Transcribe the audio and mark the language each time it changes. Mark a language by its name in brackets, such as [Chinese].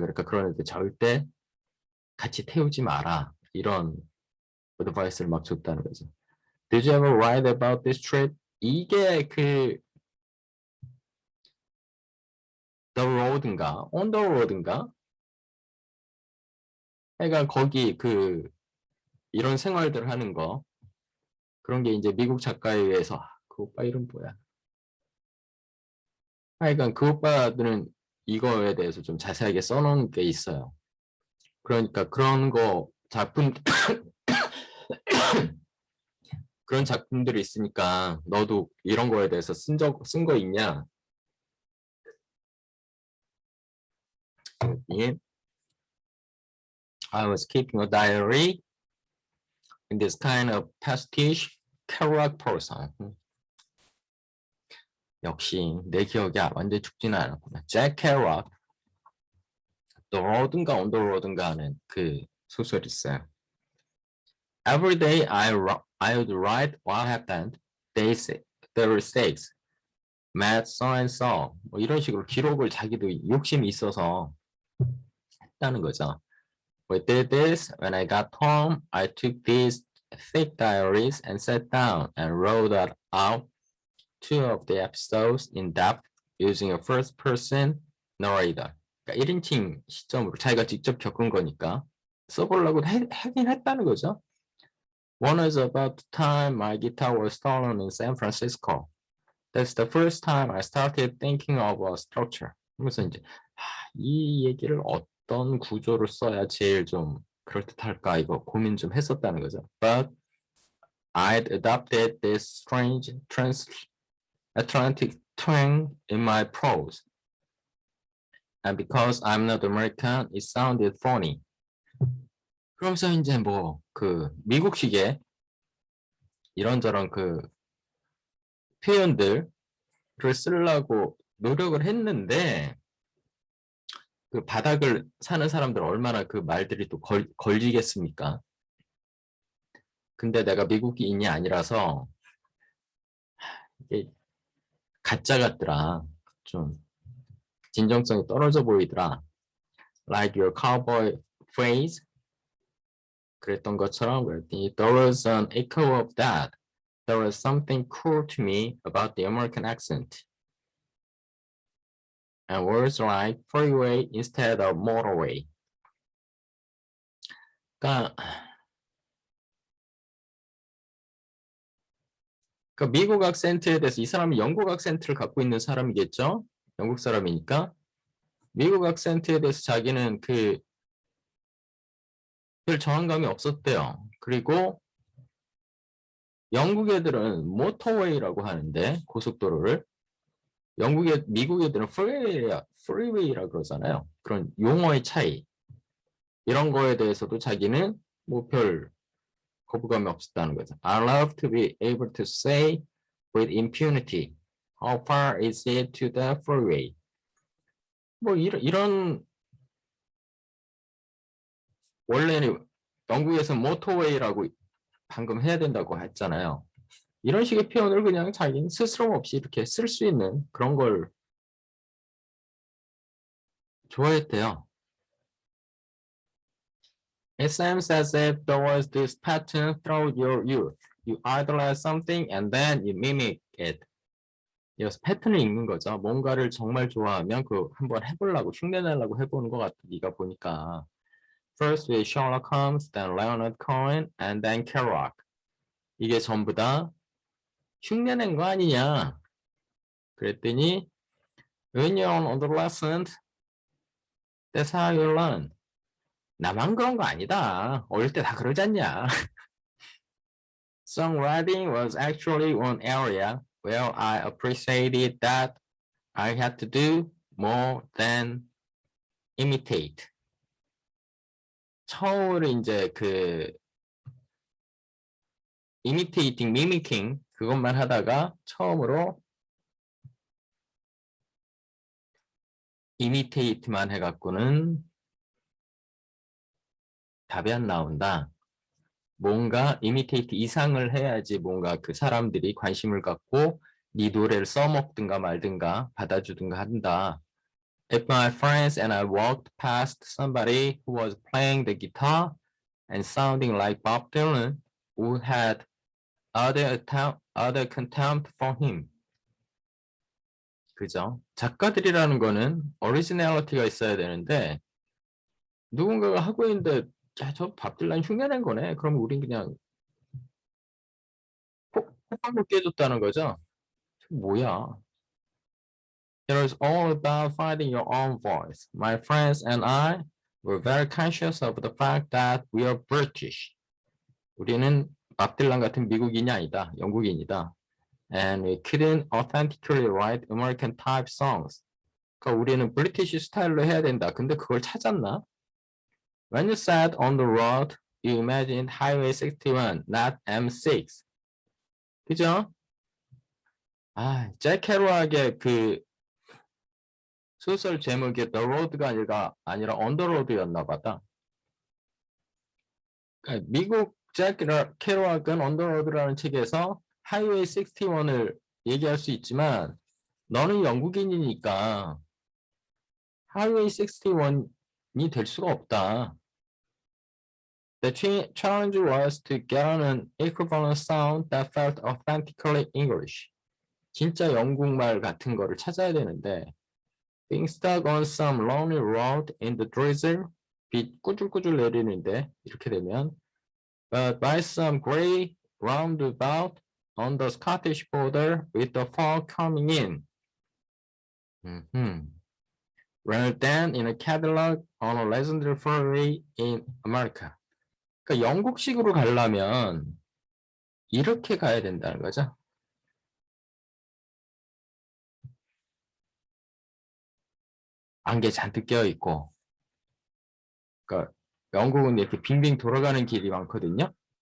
[Korean] 그러니까 그런 애들 절대 같이 태우지 마라. 이런 어드바이스를 막 줬다는 거죠. [English] Did you ever write about this trip? [Korean] 이게 그 The Road인가? On the Road인가? 그러니까 거기 이런 생활들 하는 거 그런 게 이제 미국 작가에 의해서 그 오빠 이름 뭐야? 하여간 그 오빠들은 이거에 대해서 좀 자세하게 써놓은 게 있어요. 그러니까 그런 거 작품 그런 작품들이 있으니까 너도 이런 거에 대해서 쓴 거 있냐? 예. [English] I was keeping a diary in this kind of pastiche Kerouac person. [Korean] 역시 내 기억이 완전 죽지는 않았구나. 잭 캐럿, The Road인가 On the Road인가 하는 그 소설이 있어요. [English] Every day I would write what happened. They say, the mistakes, met so and so. [Korean] 뭐 이런 식으로 기록을 자기도 욕심이 있어서 했다는 거죠. [English] We did this when I got home. I took these thick diaries and sat down and wrote out 2 of the episodes in depth using a first-person narrator. [Korean] 그러니까 1인칭 시점으로 자기가 직접 겪은 거니까 써보려고 하긴 했다는 거죠. [English] One is about the time my guitar was stolen in San Francisco. That's the first time I started thinking of a structure. [Korean] 그래서 이제 이 얘기를 어떤 구조로 써야 제일 좀 그럴듯할까 이거 고민 좀 했었다는 거죠. [English] But I'd adopted this strange Atlantic twang in my prose. And because I'm not American, it sounded funny. [Korean] 그러면서 이제 뭐 미국식의 이런저런 표현들을 쓰려고 노력을 했는데 그 바닥을 사는 사람들 얼마나 그 말들이 또 걸리겠습니까? 근데 내가 미국인이 아니라서 이게 가짜 같더라. 좀 진정성이 떨어져 보이더라. [English] Like your cowboy phrase. [Korean] 그랬던 것처럼 그랬더니 [English] there was an echo of that. There was something cool to me about the American accent. And words like freeway instead of motorway. [Korean] 그러니까 미국 악센트에 대해서 이 사람은 영국 악센트를 갖고 있는 사람이겠죠? 영국 사람이니까. 미국 악센트에 대해서 자기는 별 저항감이 없었대요. 그리고 영국 애들은 모터웨이라고 하는데 고속도로를 미국 애들은 프리웨이라 그러잖아요. 그런 용어의 차이 이런 거에 대해서도 자기는 뭐 별 거부감이 없었다는 거죠. [English] I love to be able to say with impunity, how far is it to the freeway? [Korean] 뭐 이런 원래는 영국에서 모터웨이라고 방금 해야 된다고 했잖아요. 이런 식의 표현을 그냥 자기는 스스럼 없이 이렇게 쓸 수 있는 그런 걸 좋아했대요. [English] It seems as if there was this pattern throughout your youth. You idolize something and then you mimic it. [Korean] 여기서 패턴을 읽는 거죠. 뭔가를 정말 좋아하면 한번 해보려고 흉내내려고 해보는 것 같아. 네가 보니까. [English] First with Sherlock Holmes, then Leonard Cohen, and then Kerouac. [Korean] 이게 전부 다 흉내낸 거 아니냐. 그랬더니 [English] When you're an adolescent, that's how you learn. [Korean] 나만 그런 거 아니다. 어릴 때 다 그러지 않냐. [English] Songwriting was actually one area where I appreciated that I had to do more than imitate. [Korean] 처음으로 이제 [English] imitating, mimicking [Korean] 그것만 하다가 처음으로 imitate만 해갖고는 답이 안 나온다. 뭔가 imitate 이상을 해야지 뭔가 그 사람들이 관심을 갖고 네 노래를 써먹든가 말든가 받아주든가 한다. [English] If my friends and I walked past somebody who was playing the guitar and sounding like Bob Dylan, we had other contempt for him. [Korean] 그죠? 작가들이라는 거는 오리지널리티가 있어야 되는데 누군가가 하고 있는데 야, 저 밥 딜란 흉내낸 거네. 그럼 우린 그냥 호빵을 깨줬다는 거죠. 뭐야? [English] It was all about finding your own voice. My friends and I were very conscious of the fact that we are British. [Korean] 우리는 밥 딜란 같은 미국인이 아니다. 영국인이다. [English] And we couldn't authentically write American type songs. [Korean] 그러니까 우리는 브리티시 스타일로 해야 된다. 근데 그걸 찾았나? [English] When you sat on the road, you imagined Highway 61, not M6. [Korean] 그죠? 아, 잭 캐로악의 그 소설 제목이 The Road가 아니라 On the Road였나 보다. 그러니까 미국 잭 캐로악은 On the Road라는 책에서 Highway 61을 얘기할 수 있지만 너는 영국인이니까 Highway 61이 될 수가 없다. [English] The challenge was to get on an equivalent sound that felt authentically English. [Korean] 진짜 영국말 같은 거를 찾아야 되는데 [English] being stuck on some lonely road in the drizzle, [Korean] 비 꾸줄꾸줄 내리는데 이렇게 되면 [English] but by some grey roundabout on the Scottish border with the fog coming in. Rather than in a Cadillac on a legendary freeway in America. [Korean] 그러니까 영국식으로 가려면 이렇게 가야 된다는 거죠. 안개 잔뜩 껴 있고, 그러니까 영국은 이렇게 빙빙 돌아가는 길이 많거든요.